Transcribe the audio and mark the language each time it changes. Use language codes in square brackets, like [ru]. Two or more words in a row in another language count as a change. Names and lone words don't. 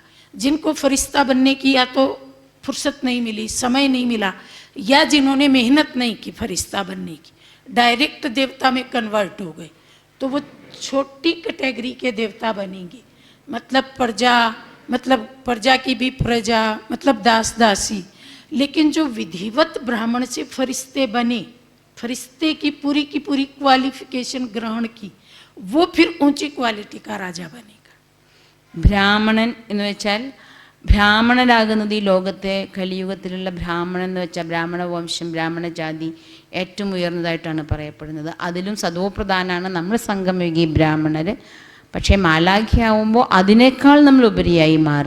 [hi] जिनको फरिश्ता बनने की या तो फुर्सत नहीं मिली, समय नहीं मिला, या जिन्होंने मेहनत नहीं की फरिश्ता बनने की, डायरेक्ट देवता में कन्वर्ट हो गए, तो वो छोटी कैटेगरी के देवता बनेंगे. मतलब प्रजा की भी प्रजा, मतलब दास दासी. लेकिन जो विधिवत ब्राह्मण से फरिश्ते बने, फरिश्ते की पूरी क्वालिफिकेशन ग्रहण की, वो फिर ऊंची क्वालिटी का राजा बनेगा. [ml] ബ്രാഹ്മണൻ എന്ന് വെച്ചാൽ, ബ്രാഹ്മണരാകുന്നത് ഈ ലോകത്തെ കലിയുഗത്തിലുള്ള ബ്രാഹ്മണൻ എന്ന് വെച്ചാൽ ബ്രാഹ്മണ വംശം, ബ്രാഹ്മണ ജാതി ഏറ്റവും ഉയർന്നതായിട്ടാണ് പറയപ്പെടുന്നത്. അതിലും സദോപ്രധാനാണ് നമ്മൾ സംഗമയുഗി ബ്രാഹ്മണർ. പക്ഷേ മാലാഖയാവുമ്പോൾ അതിനേക്കാൾ നമ്മൾ ഉപരിയായി മാറും.